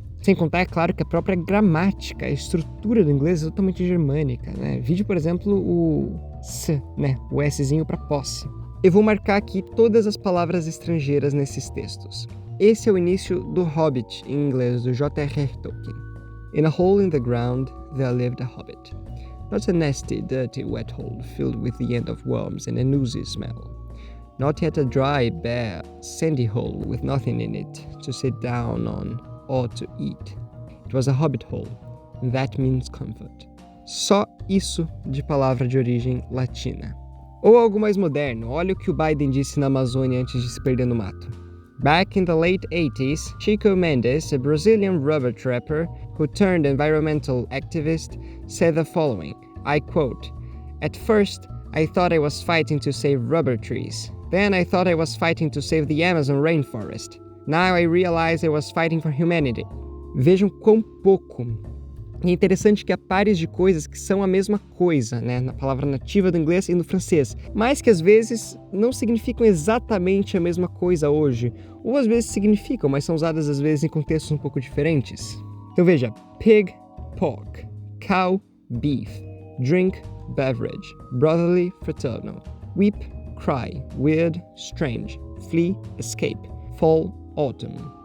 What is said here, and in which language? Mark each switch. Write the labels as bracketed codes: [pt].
[pt] Sem contar, é claro, que a própria gramática, a estrutura do inglês é totalmente germânica, né? Vide, por exemplo, o s, né? O szinho para posse. Eu vou marcar aqui todas as palavras estrangeiras nesses textos. Esse é o início do Hobbit, em inglês, do J.R.R. Tolkien. [en] In a hole in the ground, there lived a hobbit. Not a nasty, dirty, wet hole filled with the end of worms and a oozy smell. Not yet a dry, bare, sandy hole with nothing in it to sit down on or to eat. It was a hobbit hole, and that means comfort. [pt] Só isso de palavra de origem latina. Ou algo mais moderno, olha o que o Biden disse na Amazônia antes de se perder no mato. [en] Back in the late 80s, Chico Mendes, a Brazilian rubber trapper who turned environmental activist, said the following, I quote, "At first, I thought I was fighting to save rubber trees. Then I thought I was fighting to save the Amazon rainforest. Now I realize I was fighting for humanity." [pt] Vejam quão pouco. E é interessante que há pares de coisas que são a mesma coisa, né, na palavra nativa do inglês e no francês, mas que às vezes não significam exatamente a mesma coisa hoje, ou às vezes significam, mas são usadas às vezes em contextos um pouco diferentes. Então veja, [en] pig, pork, cow, beef, drink, beverage, brotherly, fraternal, weep, cry, weird, strange, flee, escape, fall, autumn.